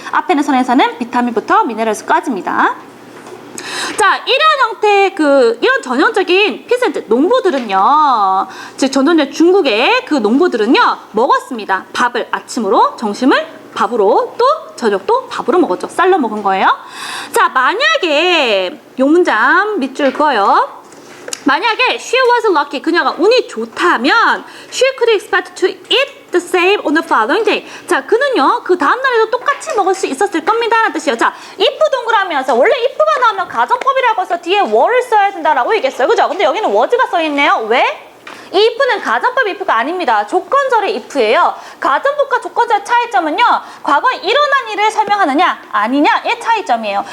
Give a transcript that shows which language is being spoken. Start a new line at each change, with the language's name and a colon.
Korean: 앞에는 선에서는 비타민부터 미네랄까지입니다. 자, 이런 형태의 이런 전형적인 피센트, 농부들은요, 즉, 전통적 중국의 그 농부들은요, 먹었습니다. 밥을 아침으로, 점심을 밥으로, 또 저녁도 밥으로 먹었죠. 쌀로 먹은 거예요. 자, 만약에, 요 문장 밑줄 그어요. 만약에
English: she was lucky,
Korean: 그녀가 운이 좋다면
English: she could expect to eat the same on the following day.
Korean: 자, 그는요, 그 다음날에도 똑같이 먹을 수 있었을 겁니다. 라는 뜻이에요. 자, if 동그라미에서 원래 if가 나오면 가정법이라고 해서 뒤에 were를 써야 된다라고 얘기했어요. 그죠? 근데 여기는 was가 써있네요. 왜? 이 if는 가정법 if가 아닙니다. 조건절의 if예요. 가정법과 조건절의 차이점은요, 과거에 일어난 일을 설명하느냐 아니냐의 차이점이에요.